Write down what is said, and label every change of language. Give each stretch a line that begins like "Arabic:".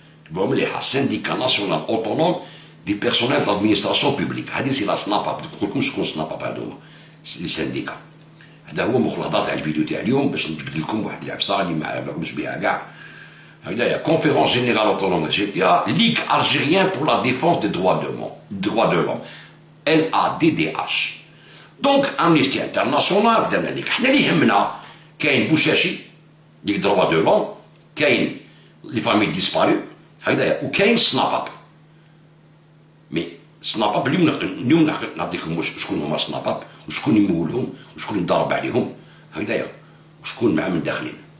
Arabic: تبعوا مليحه
French: syndicat national autonome du personnel de l'administration publique.
Arabic: هذه سي لا SNAPAP. نقول لكم شكون SNAPAP هذوما لي سانديكا. هذا هو مخلطات تاع الفيديو تاع اليوم باش نجبد لكم واحد العفسه اللي ما عرفناش بها كاع. هكذايا
French: conférence générale autonome d'Algérie, Ligue algérienne pour la défense des droits de l'homme, LADDH.
Arabic: دونك امنيستي انترناسيونال درنا لك حنا اللي يهمنا كاين بوشاشي ديك دروا دو لون، كاين لي فامي ديسبارو هكذايا، وكاين سناباب. مي سناباب اليوم نعطيكم شكون هما سناباب وشكون يمولهم وشكون يضرب عليهم هكذايا وشكون معاهم داخلين.